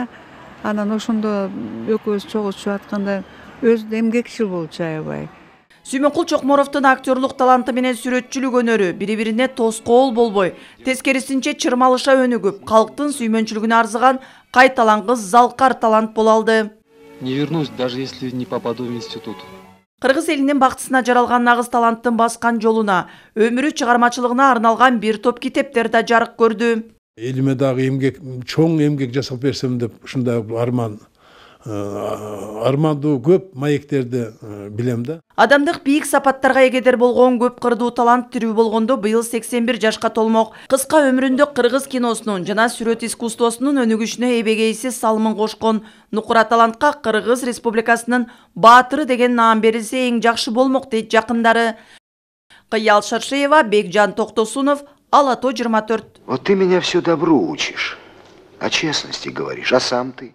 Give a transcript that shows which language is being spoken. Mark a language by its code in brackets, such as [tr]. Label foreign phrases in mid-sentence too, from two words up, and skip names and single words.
[ky] Анан ошондо экөөбүз чогулушуп атканда өзү эмгекчил болчу аябай. Сүймөнкул Чокморовдун актерлук таланты менен сүрөтчүлүк өнөрү бири-бирине тоскоол болбой, тескерисинче чырмалыша өнүгүп, калктын сүймөнчүлүгүнө арзыган кайталангыс залкар талант боло алды. [ru] Не вернусь, даже если не попаду в институт. [ky] Кыргыз элинин бактысына жаралган нагыз таланттын баскан жолуна, өмүрү чыгармачылыгына арналган бир топ китептер да жарык көрдү. Элиме дагы чоң эмгек жасап берсем деп ушундай арман армандуу көп маектерди билем да. Адамдык бийик сапаттарга эгедер болгон көп кырдуу талант тирүү болгондо быйыл 81 жашка толмок. Кыска өмүрүндө кыргыз киносунун жана сүрөт искусствосунун өнүгүшүнө эбегейсиз салымын кошкон Нукура талантка Кыргыз Республикасынын баатыры деген наам берилсе эң жакшы болмок дейт жакындары. Кыял Шаршеева, Бекжан Токтосунов, Ала-тоо 24. [ru] Вот ты меня все добру учишь, о честности говоришь, а сам ты?